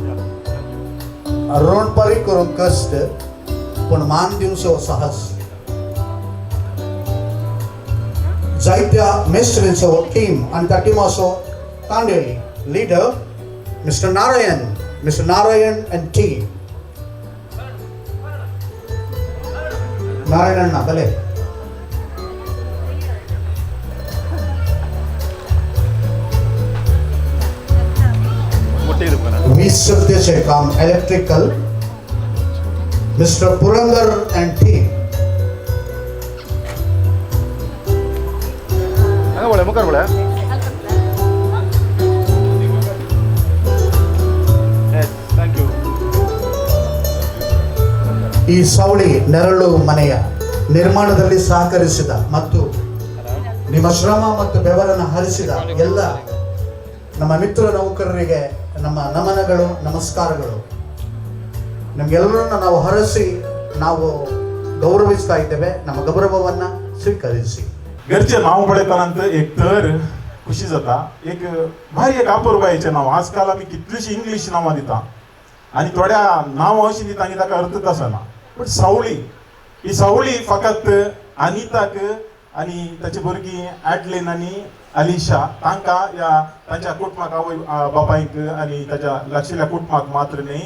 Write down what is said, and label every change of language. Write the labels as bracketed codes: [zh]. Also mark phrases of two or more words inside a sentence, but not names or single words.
[kok] रोणपारी करूंक कश्ट पण मान दिवचो साहस जायत्या मेस्ट्रींचो टीम आणि त्या टिमाचो तांडेली लीडर मिस्टर नारायण [en] and team. [kok] नारायण अण्णा भले वीज शक्तीचे काम इलेक्ट्रिकल मिस्टर पुरंदर [en] and team. [kn] ಈ ಸವಳಿ ನೆರಳು ಮನೆಯ ನಿರ್ಮಾಣದಲ್ಲಿ ಸಹಕರಿಸಿದ ಮತ್ತು ನಿಮ್ಮ ಶ್ರಮ ಮತ್ತು ಬೆವರನ್ನು ಹರಿಸಿದ ಎಲ್ಲ ನಮ್ಮ ಮಿತ್ರ ನೌಕರರಿಗೆ ನಮ್ಮ ನಮನಗಳು ನಮಸ್ಕಾರಗಳು. ನಮಗೆಲ್ಲರನ್ನ ನಾವು ಹರಸಿ ನಾವು [kok] गौरविस्ता [kn] इದ್ದೇವೆ. ನಮ್ಮ ಗೌರವವನ್ನ ಸ್ವೀಕರಿಸಿ. [kok] घरचे नाव पळयताना एक तर खुशी जाता. एक भारी एक अपूर्वायेचें नांव. आजकाल आमी कितलीशीं इंग्लीश नांवां दिता आनी थोड्या नांवां अशीं दिता की ताका अर्थच आसना. पण सावळी ही सावळी फकत अनिताक आनी ताची भुरगीं ॲडलिन आनी अलिशा तांकां या तांच्या कुटुंबाक आवय बापायक आनी ताच्या लागशिल्ल्या कुटुंबाक मात्र न्ही.